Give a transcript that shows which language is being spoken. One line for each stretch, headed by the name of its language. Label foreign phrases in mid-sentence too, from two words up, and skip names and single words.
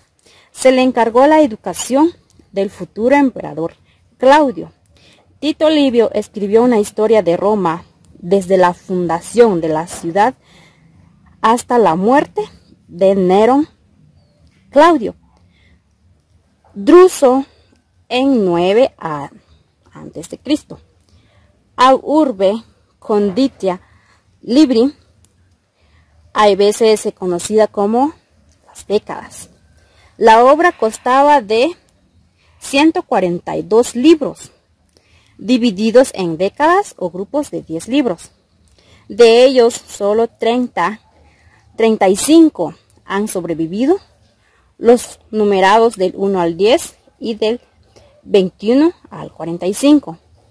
Spanish: Se le encargó la educación del futuro emperador Claudio. Tito Livio escribió una historia de Roma desde la fundación de la ciudad hasta la muerte de Nerón Claudio. Druso en 9 a.C. Ad urbe conditia libri, hay veces conocida como las décadas. La obra constaba de 142 libros, divididos en décadas o grupos de 10 libros. De ellos, solo 35 han sobrevivido, los numerados del 1 al 10 y del 21 al 45.